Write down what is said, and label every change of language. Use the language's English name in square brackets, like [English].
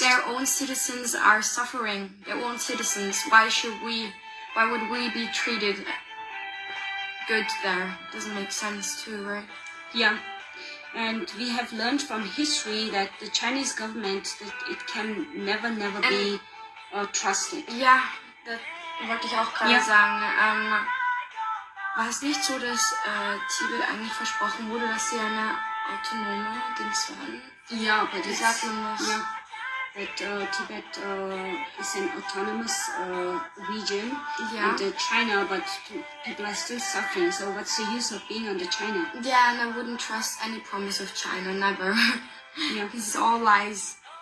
[English] Their own citizens are suffering. Their own citizens. Why would we be treated good there? Doesn't make sense too, right? Yeah. And we have learned from history that the Chinese government, that it can never be trusted. [German] Ja, das wollte ich auch gerade sagen. War es nicht so, dass Tibet eigentlich versprochen wurde, dass sie eine autonome Dings werden? Ja, [English] but [German] wie sagt man das? [English] Yeah, that Tibet is an autonomous region under China, but people are still suffering. So what's the use of being under China? Yeah, and I wouldn't trust any promise of China, never. Yeah, this is all lies.